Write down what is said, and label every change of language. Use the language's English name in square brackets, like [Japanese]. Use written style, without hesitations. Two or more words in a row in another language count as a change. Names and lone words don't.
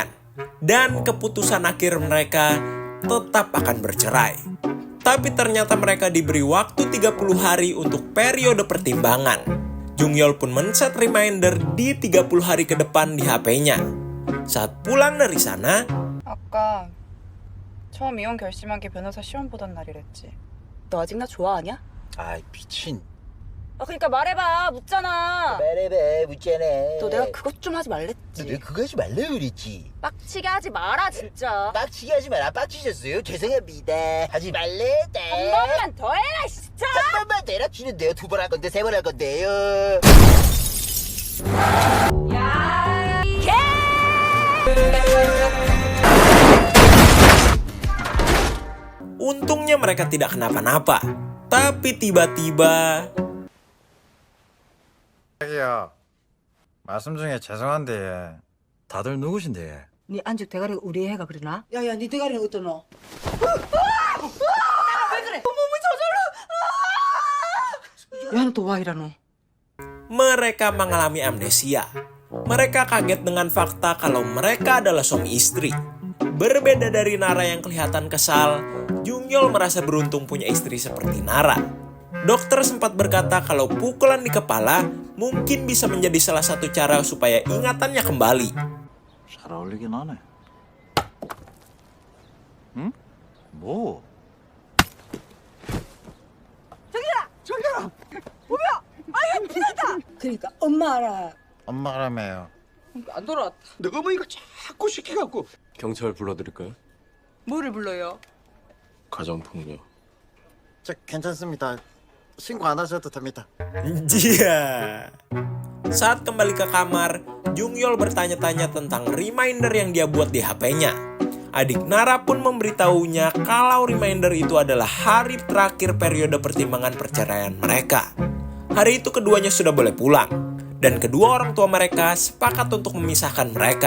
[Indonesian] Dan keputusan akhir mereka tetap akan bercerai. Tapi ternyata mereka diberi waktu 30 hari untuk periode pertimbangan. Jungyol pun [English] men-set reminder [Indonesian] di 30 hari ke depan di HP-nya. Saat pulang dari sana, [Korean] 아까 처음 이혼 결심한 게 변호사 시험 보던 날이랬지. 너 아직 나 좋아하냐? 아이 미친. 그러니까 말해봐. 묻잖아. 말해봐 묻잖아. 너 내가 그것 좀 하지 말랬지. 너 그거 하지 말라 그랬지. 빡치게 하지 마라 진짜. 빡치게 하지 마라. 빡치셨어요? 죄송합니다. 하지 말래다. 한 번만 더 해라 진짜. 한 번만 더 해라. 치는데요. 2번 할 건데 3번 할 건데요. [Indonesian] untungnya mereka tidak kenapa-napa. Tapi tiba-tiba [Korean] 자기야, 말씀 중에 죄송한데 다들 누구신데? 네 안죽 대가리가 우리 애가 그러나? 야야 네 대가리는 어떠노? 야는 또 와 이러노? [Indonesian] mereka mengalami amnesia. Mereka kaget dengan fakta kalau mereka adalah suami istri. Berbeda dari Nara yang kelihatan kesal, Jungyol merasa beruntung punya istri seperti Nara. Dokter sempat berkata kalau pukulan di kepala mungkin bisa menjadi salah satu cara supaya ingatannya kembali. [Korean] 잘 어울리긴 하네. 응? 뭐? 그러니까 엄마 알아. 엄마라며요. 안 돌아왔다. 너가 뭐 이거 자꾸 시켜갖고. 경찰 불러드릴까요? 뭐를 불러요? 가정폭력. 저 괜찮습니다. 신고 안 하셔도 됩니다. [Indonesian] Dia. Saat kembali ke kamar, Jungyol bertanya-tanya tentang reminder yang dia buat di HP-nya. Adik Nara pun memberitahunya kalau reminder itu adalah hari terakhir periode pertimbangan perceraian mereka. Hari itu keduanya sudah boleh pulang, dan kedua orang tua mereka sepakat untuk memisahkan mereka.